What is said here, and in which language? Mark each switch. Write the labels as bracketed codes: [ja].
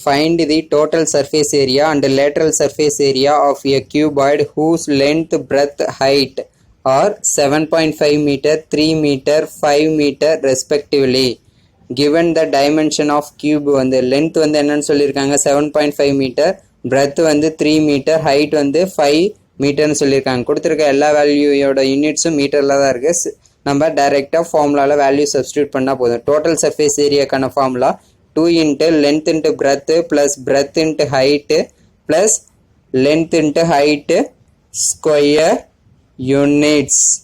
[en] Find the total surface area and lateral surface area of a cuboid whose length, breadth, height are 7.5 meter, 3 meter, 5 meter respectively. Given the dimension of cube [ta] வந்து length வந்து என்னன்னு சொல்லியிருக்காங்க 7.5 meter, breadth வந்து 3 meter, height வந்து 5 மீட்டர்னு சொல்லியிருக்காங்க. கொடுத்துருக்க எல்லா வேல்யூயோட யூனிட்ஸும் மீட்டரில் தான் இருக்குது. நம்ம டைரெக்டாக ஃபார்முலாவில் வேல்யூ சப்ஸ்டியூட் பண்ணால் போதும். [en] Total surface ஏரியாக்கான formula 2 into length into breadth plus breadth into height plus length into height square units.